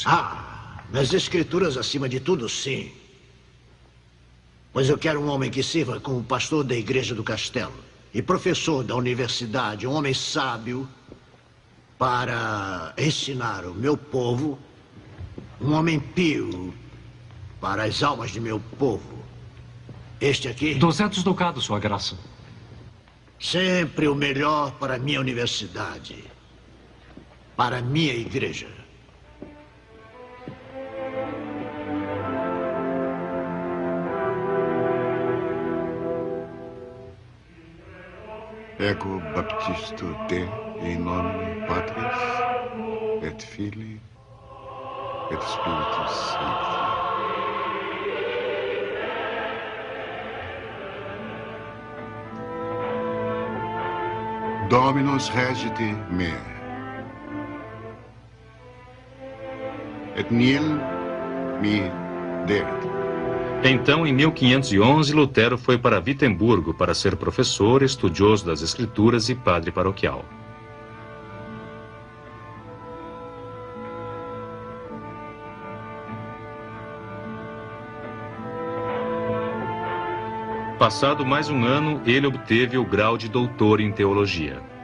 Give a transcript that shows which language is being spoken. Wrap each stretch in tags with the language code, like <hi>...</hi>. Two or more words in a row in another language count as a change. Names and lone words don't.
<pt>Nas escrituras acima de tudo, sim. Pois eu quero um homem que sirva como pastor da igreja do castelo e professor da universidade, um homem sábio para ensinar o meu povo, um homem pio para as almas de meu povo. Este aqui... 200 ducados, Sua Graça. Sempre o melhor para a minha universidade, para a minha igreja.</pt> <la>Ego baptisto te in nomine Patris et Filii et Spiritus Sancti. Dominus regite me. Et nihil mi deret.</la> <pt>Então, em 1511, Lutero foi para Vitemburgo para ser professor, estudioso das Escrituras e padre paroquial. Passado mais um ano, ele obteve o grau de doutor em teologia.</pt>